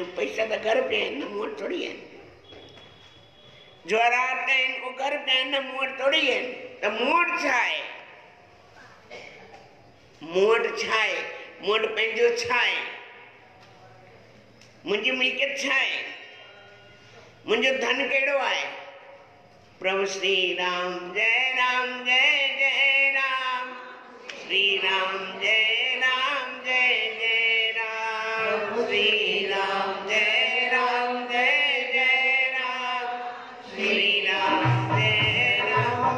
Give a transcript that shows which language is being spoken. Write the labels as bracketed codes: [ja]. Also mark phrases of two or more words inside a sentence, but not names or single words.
[sd] पैसा त घर पिया आहिनि न, मूं वटि थोरी आहिनि। जवाहरात आहिनि, उहे घर पिया आहिनि न, मूं वटि थोरी आहिनि। त मूं वटि छा आहे? मूं वटि छा आहे? मूं वटि पंहिंजो छा आहे? मुंहिंजी मिल्कियत छा आहे? मुंहिंजो धन कहिड़ो आहे? [hi] प्रभु श्री राम जय राम जय जय राम, श्री राम जय राम जय जय राम, श्री राम जय राम जय जय राम, श्री राम जय राम